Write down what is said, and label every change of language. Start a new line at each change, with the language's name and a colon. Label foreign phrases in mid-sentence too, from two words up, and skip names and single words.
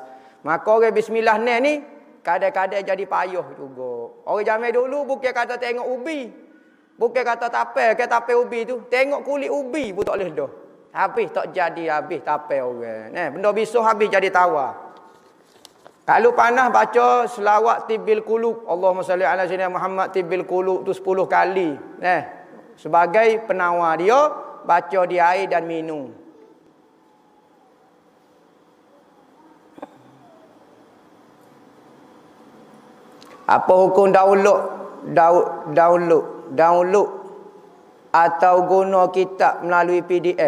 Malay: Maka orang bismillah ni kadang-kadang jadi payah juga. Orang zaman dulu bukan kata tengok ubi, bukan kata tapel ke tapel ubi tu, tengok kulit ubi pun tak boleh dah. Habis tak jadi, habis tapel orang. Benda bisa habis jadi tawar. Kalau panah baca selawat
Arabic: طب القلوب, اللهم صل على سيدنا محمد طب القلوب
Malay: tu 10 kali. Sebagai penawar dia, baca di air dan minum. Apa hukum download atau guna kitab melalui PDF?